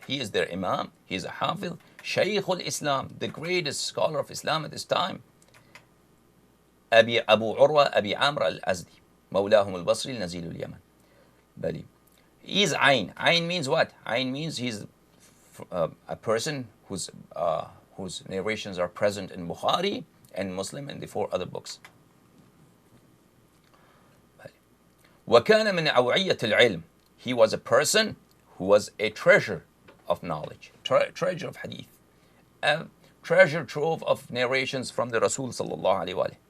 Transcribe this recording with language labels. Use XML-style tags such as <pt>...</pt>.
<en>He is their imam, he is a حافظ, شيخ الإسلام, the greatest scholar of Islam at this time.</en> <ar>أبو عروة أبي عامر الأزدي مولاهم البصري نزيل اليمن. بلي.</ar> <en>He is Ayn. Ayn means what? Ayn means he's a person whose narrations are present in Bukhari and Muslim and the 4 other books.</en> <ar>وكان من أوعية العلم.</ar> <en>He was a person who was a treasure of knowledge, treasure of hadith, a treasure trove of narrations from the Rasul sallallahu alaihi wasallam.</en>